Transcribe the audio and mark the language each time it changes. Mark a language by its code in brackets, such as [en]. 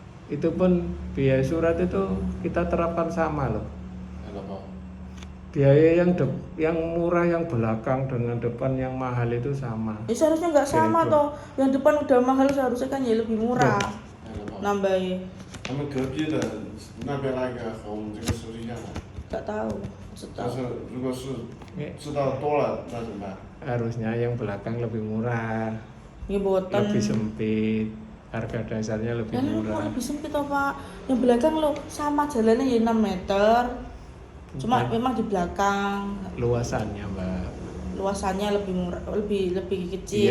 [id] Itu pun biaya surat itu kita terapkan sama loh. Biaya yang murah yang belakang dengan depan yang mahal itu sama. Seharusnya nggak sama toh. Yang depan udah mahal seharusnya kan ya lebih murah. Nambahin. [zh] 他们隔壁的那边那个和我们这个是不是一样的？ [id] Nggak tahu. [zh] 但是如果是知道多了，那怎么办？ [id] Harusnya yang belakang lebih murah, Ini botan. lebih sempit, harga dasarnya lebih Yang murah. lebih sempit toh, Pak. Yang belakang lo sama jalannya ya 6 meter. Cuma memang di belakang Luasannya Mbak. luasannya lebih murah, lebih kecil.